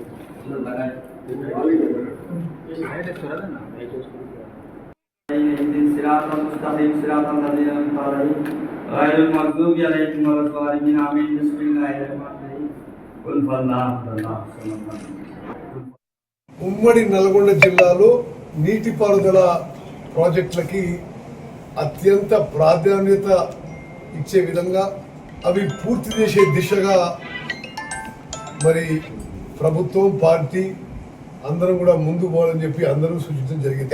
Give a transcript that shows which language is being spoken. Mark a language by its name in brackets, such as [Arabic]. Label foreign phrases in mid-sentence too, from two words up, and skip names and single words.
[Arabic] से صراط المستقيم صراط الذين أنعمت عليهم غير المغضوب عليهم ولا الضالين آمين بسم الله الرحمن الرحيم قل فالله الله الصمد. [Telugu] ఉమ్మడి నల్గొండ జిల్లాలో నీటిపారుదల ప్రాజెక్టులకి అత్యంత ప్రాధాన్యత ఇచ్చే విధంగా అవి పూర్తి చేసే దిశగా మరి ప్రభుత్వం పార్టీ అందరం కూడా ముందు పోవాలని చెప్పి అందరూ సూచించడం జరిగింది.